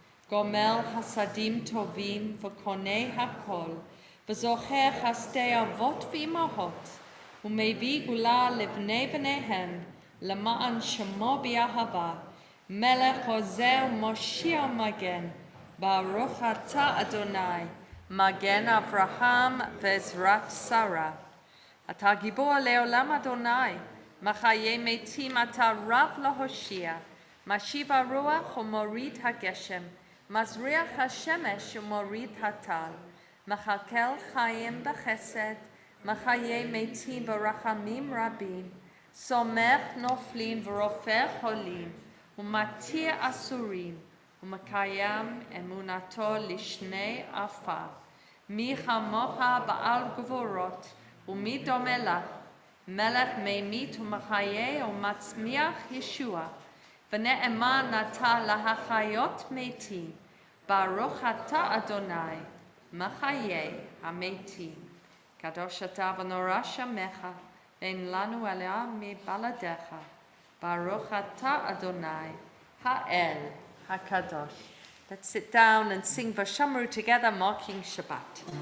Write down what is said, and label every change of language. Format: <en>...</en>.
<he>Gomel Hasadim Tovim, v'Konei Hakol, v'Zocher Chasdei Avot v'Imahot, ומביא גאולה לבני בניהם, למען שמו באהבה, מלך עוזר ומושיע מגן, ברוך אתה אדוני, מגן אברהם ועזרת שרה. אתה גיבור לעולם אדוני, מחיי מתים אתה רב להושיע, משיב הרוח ומוריד הגשם, מזריח השמש ומוריד הטל, מכלכל חיים בחסד, מחיי מתים ברחמים רבים, סומך נופלים ורופא חולים, ומתיר אסורים, ומקיים אמונתו לשני עפר. מי כמוך בעל גבורות, ומי דומה לך, מלך ממית ומחיה ומצמיח ישוע, ונאמן אתה להחיות מתים, ברוך אתה אדוני, מחיה המתים. קדוש אתה ונורא שמך, ואין לנו אלוה מבלעדיך. ברוך אתה אדוני, האל הקדוש.</he> <en>Let's sit down and sing Vashamru together, marking Shabbat.</en>